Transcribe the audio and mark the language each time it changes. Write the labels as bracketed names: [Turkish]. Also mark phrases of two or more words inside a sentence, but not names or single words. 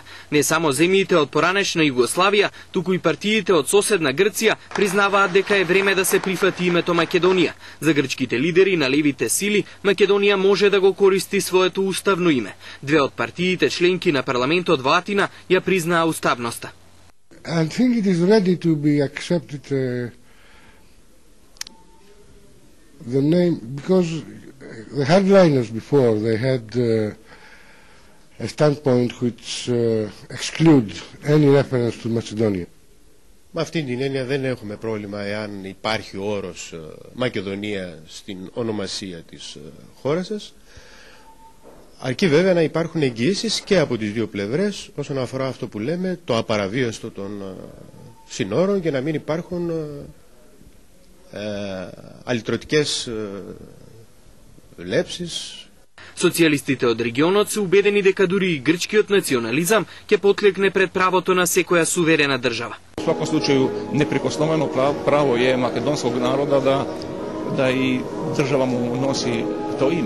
[Macedonian] Не само земјите од поранешна Југославија, туку и партиите од соседна Грција признаваат дека е време да се прифати името Македонија. За грчките лидери на левите сили, Македонија може да го користи своето уставно име. Две од партиите членки на парламентот во Атина ја признаа уставноста. [English] I think it is ready to be accepted the name, because the hardliners before, they had a standpoint which exclude any reference to Macedonia. [Greek] Με αυτήν την έννοια δεν έχουμε πρόβλημα εάν υπάρχει ο όρος Μακεδονία στην ονομασία της χώρας σας. Αρκεί βέβαια να υπάρχουν εγγυήσεις και από τις δύο πλευρές όσον αφορά αυτό που λέμε, το απαραβίαστο των συνόρων και να μην υπάρχουν αλυτρωτικές лепсис. [Macedonian] Социјалистите од регионот се убедени дека дури и грчкиот национализам ќе потлекне пред правото на секоја суверена држава. [Serbian] У сваком случају неприкосновено право е македонског народа да и држава му носи то име.